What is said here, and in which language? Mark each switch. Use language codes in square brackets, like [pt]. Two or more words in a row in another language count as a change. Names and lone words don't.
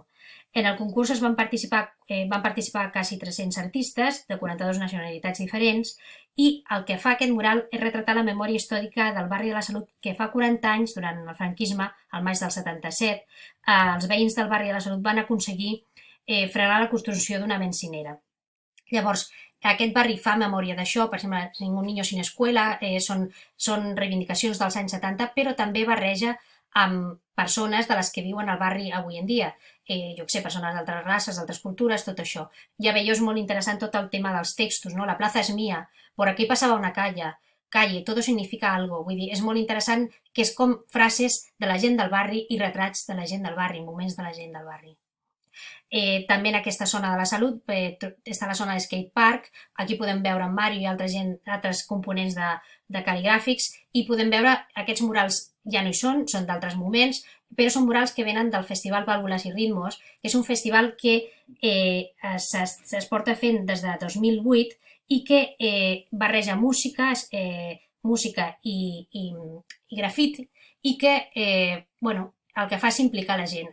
[ca] En el concurs van participar quasi 300 artistes de 42 nacionalitats diferents, i el que fa aquest mural és retratar la memòria històrica del barri de la Salut, que fa 40 anys, durant el franquisme, al maig del 77, els veïns del barri de la Salut van aconseguir frenar la construcció d'una benzinera. Llavors, aquest barri fa memòria d'això, per exemple, [es] Ningún niño sin escuela, [ca] són reivindicacions dels anys 70, però també barreja amb persones de les que viuen al barri avui en dia. jo què sé, persones d'altres races, d'altres cultures, tot això. Ja veieu, és molt interessant tot el tema dels textos, no? [es] La plaza es mía, por aquí passava una calle, todo significa algo. [ca] Vull dir, és molt interessant que és com frases de la gent del barri i retrats de la gent del barri, moments de la gent del barri. També en aquesta zona de la salut està la zona de skate park, aquí podem veure en Mario i altres components de cal·ligràfics i podem veure aquests murals ja no hi són d'altres moments, però són murals que venen del Festival Vàlvules i Ritmos, que és un festival que es porta fent des de 2008 i que barreja música i grafiti i que, bueno, el que fa és implicar la gent.